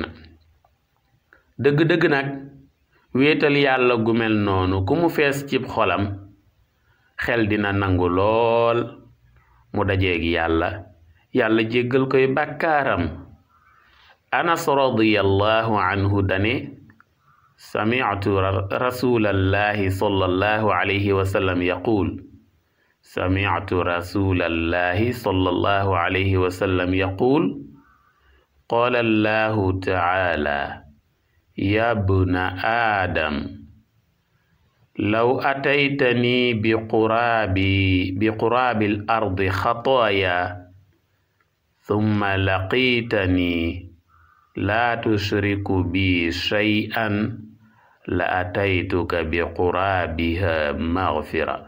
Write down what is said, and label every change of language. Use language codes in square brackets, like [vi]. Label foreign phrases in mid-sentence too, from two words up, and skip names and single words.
[wo] dëgg-dëgg nag wéetal yàlla gu mel noonu ku mu fees cib xolam xel dina nangu lool mu dajeeg yàlla jéggal koy bàkkaaram. [ar] أنس رضي الله عنه dane سمعت رسول الله صلى الله عليه وسلم يقول قال الله تعالى يا ابن آدم لو أتيتني بقراب الأرض خطايا ثم لقيتني لا تشرك بي شيئا لأتيتك بقرابها مغفرة.